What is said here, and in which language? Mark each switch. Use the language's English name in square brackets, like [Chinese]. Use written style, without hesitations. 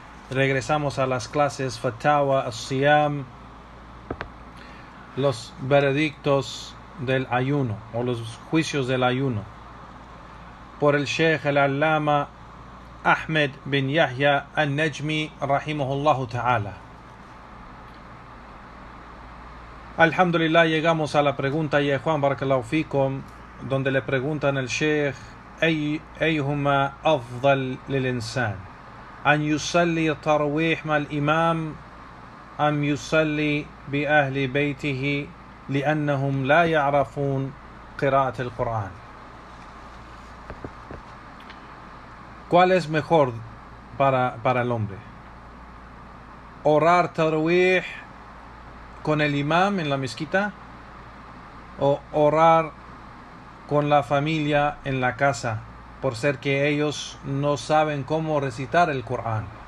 [Spanish] Regresamos a las clases Fatawa as-Siyam, los veredictos del ayuno o los juicios del ayuno, por el Sheikh al-Allama Ahmed bin Yahya al-Najmi rahimahullahu ta'ala. Alhamdulillah, llegamos a la pregunta ya Juan barakallahu fikum, donde le preguntan al Sheikh [Arabic] أيهما أفضل للإنسان أن يصلي التراويح مع الإمام أم يصلي بأهل بيته لأنهم لا يعرفون قراءة القرآن. [Spanish] ¿Cuál es mejor para el hombre? ¿Orar tarawih con el imam en la mezquita o orar con la familia en la casa, por ser que ellos no saben cómo recitar el Corán?